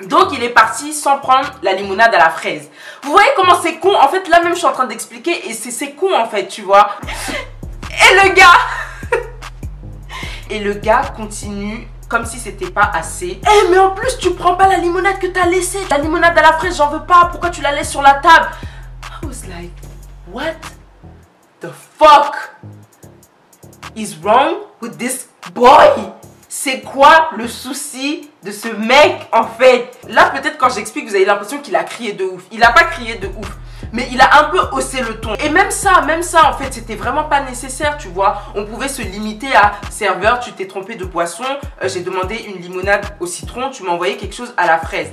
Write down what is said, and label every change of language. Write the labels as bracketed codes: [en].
[fr] Donc il est parti sans prendre la limonade à la fraise. Vous voyez comment c'est con? En fait là même je suis en train d'expliquer et c'est con en fait tu vois. Et le gars continue comme si c'était pas assez. Eh mais en plus tu prends pas la limonade que t'as laissée. La limonade à la fraise j'en veux pas. Pourquoi tu la laisses sur la table? [en] I was like what the fuck is wrong with this boy? [fr] C'est quoi le souci de ce mec en fait? Là peut-être quand j'explique vous avez l'impression qu'il a crié de ouf. Il a pas crié de ouf, mais il a un peu haussé le ton. Et même ça en fait, c'était vraiment pas nécessaire, tu vois. On pouvait se limiter à serveur, tu t'es trompé de boisson, j'ai demandé une limonade au citron, tu m'as envoyé quelque chose à la fraise.